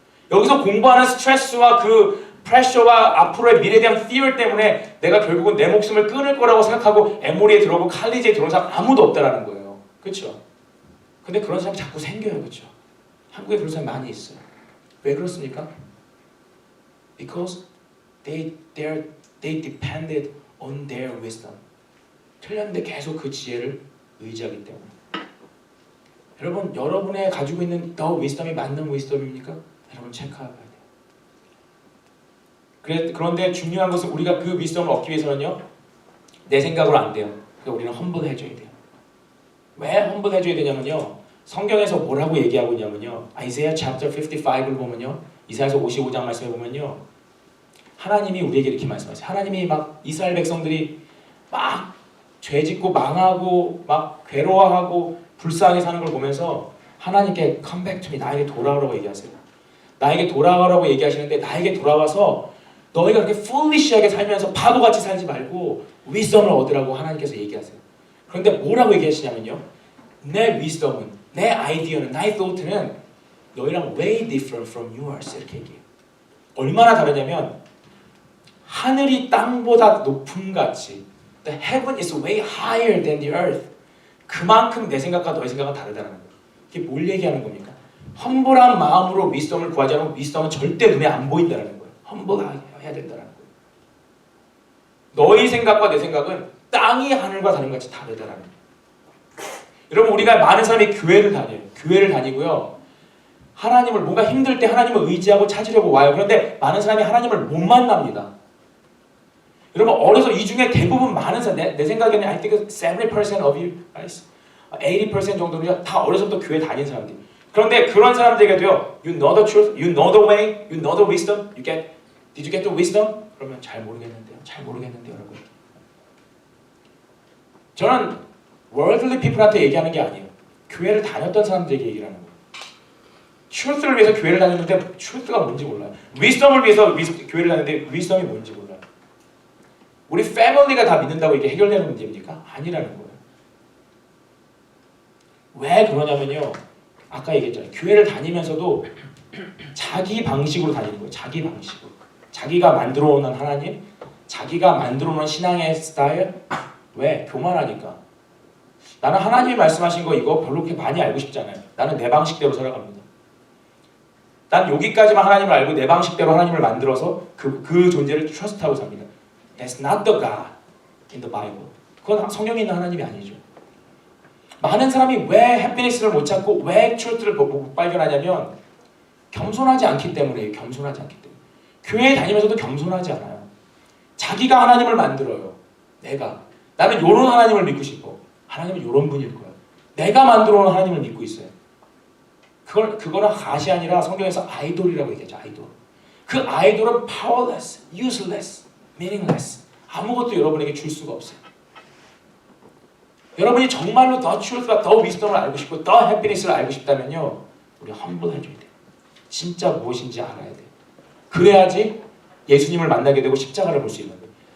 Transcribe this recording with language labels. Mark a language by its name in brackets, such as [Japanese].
[Korean] 여기서 공부하는 스트레스와 그 프레셔와 앞으로의 미래에 대한 fear 때문에 내가 결국은 내 목숨을 끊을 거라고 생각하고 엠몰리에 들어오고 칼리지에 들어온 사람 아무도 없다는 거예요. 그렇죠? 근데 그런 사람이 자꾸 생겨요. 그렇죠? 한국에 그런 사람이 많이 있어요. 왜 그렇습니까? [English] Because they depended on their wisdom. [Korean] 틀렸는데 계속 그 지혜를 의지하기 때문에. 여러분, 여러분의 가지고 있는 the wisdom이 맞는 wisdom입니까? 여러분 체크해봐야 돼요. 그런데 중요한 것은 우리가 그 wisdom을 얻기 위해서는요, 내 생각으로 안 돼요. 그러니까 우리는 humble 해줘야 돼요. 왜 humble 해줘야 되냐면요, 성경에서 뭐라고 얘기하고 있냐면요, 아이사야 chapter 55를 보면요, 이사야서 55장 말씀에 보면요, 하나님이 우리에게 이렇게 말씀하세요. 하나님이 막 이스라엘 백성들이 막 죄짓고 망하고 막 괴로워하고 불쌍하게 사는 걸 보면서 하나님께 [English] come back to me, [Korean] 나에게 돌아오라고 얘기하세요. 나에게 돌아오라고 얘기하시는데 나에게 돌아와서 너희가 그렇게 foolish하게 살면서 바보같이 살지 말고 wisdom을 얻으라고 하나님께서 얘기하세요. 그런데 뭐라고 얘기하시냐면요, 내 wisdom은, 내 아이디어는, 나의 thought는 너희랑 [English] way different from yours [Korean] 이렇게 얘기해요. 얼마나 다르냐면 하늘이 땅보다 높음 같이 [English] The heaven is way higher than the earth. [Korean] 그만큼 내 생각과 너의 생각은 다르다는 거예요. 이게 뭘 얘기하는 겁니까? 험불한 마음으로 위스덤을 구하지 않으면 위스덤은 절대 눈에 안 보인다는 거예요. 험불하게 해야 된다는 거예요. 너의 생각과 내 생각은 땅이 하늘과 다른 것 같이 다르다는 거예요. 여러분 우리가 많은 사람이 교회를 다녀요. 교회를 다니고요. 하나님을 뭔가 힘들 때 하나님을 의지하고 찾으려고 와요. 그런데 많은 사람이 하나님을 못 만납니다. 여러분 어려서 이 중에 대부분 많은 사람, 내 생각에는 [English] I think 70% of you, [Korean] 80% 정도는 다 어려서부터 교회 다닌 사람들. 그런데 그런 사람들에게도요, [English] you know the truth, you know the way, you know the wisdom, did you get the wisdom? [Korean] 그러면 잘 모르겠는데요, 여러분. 저는 worldly people한테 얘기하는 게 아니에요. 교회를 다녔던 사람들에게 얘기를 하는 거예요. truth를 위해서 교회를 다녔는데 truth가 뭔지 몰라요. wisdom을 위해서 교회를 다녔는데 wisdom이 뭔지 몰라요. 우리 패밀리가 다 믿는다고 이게 해결되는 문제입니까? 아니라는 거예요. 왜 그러냐면요, 아까 얘기했잖아요. 교회를 다니면서도 자기 방식으로 다니는 거예요. 자기 방식으로. 자기가 만들어 오는 하나님, 자기가 만들어 오는 신앙의 스타일. 왜? 교만하니까. 나는 하나님이 말씀하신 거 이거 별로 그렇게 많이 알고 싶지 않아요. 나는 내 방식대로 살아갑니다. 난 여기까지만 하나님을 알고 내 방식대로 하나님을 만들어서 그 존재를 트러스트하고 삽니다. [English] That's not the God in the Bible. [Korean] 그건 성경에 있는 하나님이 아니죠. 많은 사람이 왜 해피니스를 못 찾고 왜 트루트를 못 발견하냐면 겸손하지 않기 때문에요. 겸손하지 않기 때문에. 교회에 다니면서도 겸손하지 않아요. 자기가 하나님을 만들어요. 나는 요런 하나님을 믿고 싶어. 하나님은 요런 분일 거야. 내가 만들어 놓은 하나님을 믿고 있어요. 그거는 갓이 아니라 성경에서 아이돌이라고 얘기하죠. 아이돌. 그 아이돌은 [English] powerless, useless, meaningless. [Korean] 아무것도 여러분에게 줄 수가 없어요. 여러분이 정말로 더 truth와 더 wisdom을 알고 싶고 더 happiness를 알고 싶다면요, 우리 humble 해줘야 돼요. 진짜 무엇인지 알아야 돼요. 그래야지 예수님을 만나게 되고 십자가를 볼 수 있는 거예요.